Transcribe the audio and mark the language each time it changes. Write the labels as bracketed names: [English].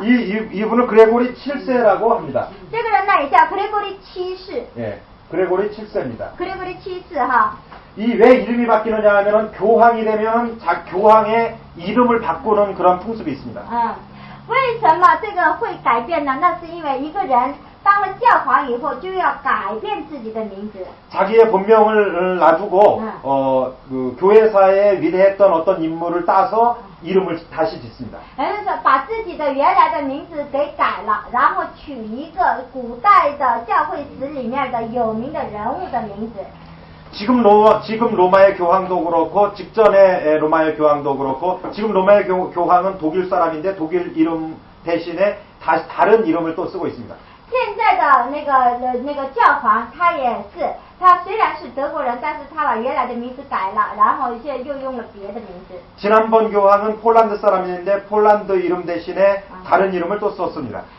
[Korean] 이분을 그레고리 7세라고 합니다. [Chinese] 这个人呢也叫그레고리 7世。 [Korean] 예, 그레고리 7세입니다. [Chinese] 그레고리 7世哈。 [Korean] 이 왜 이름이 바뀌느냐 하면은 교황이 되면 교황의 이름을 바꾸는 그런 풍습이 있습니다. [Chinese] 为什么这个会改变呢？那是因为一个人当了教皇以后就要改变自己的名字。 [Korean] 자기의 본명을 놔두고 그 교회사에 위대했던 어떤 인물을 따서 이름을 다시 짓습니다. [Chinese] 就是把自己的原来的名字给改了，然后取一个古代的教会史里面的有名的人物的名字。 [Korean] 지금 로마의 교황도 그렇고 직전의 로마의 교황도 그렇고 지금 로마의 교황은 독일 사람인데 독일 이름 대신에 다른 이름을 또 쓰고 있습니다. [Chinese] 现在的那个教皇他也是，他虽然是德国人，但是他把原来的名字改了，然后现在又用了别的名字。 [Korean] 지난번 교황은 폴란드 사람인데 폴란드 이름 대신에 다른 이름을 또 썼습니다.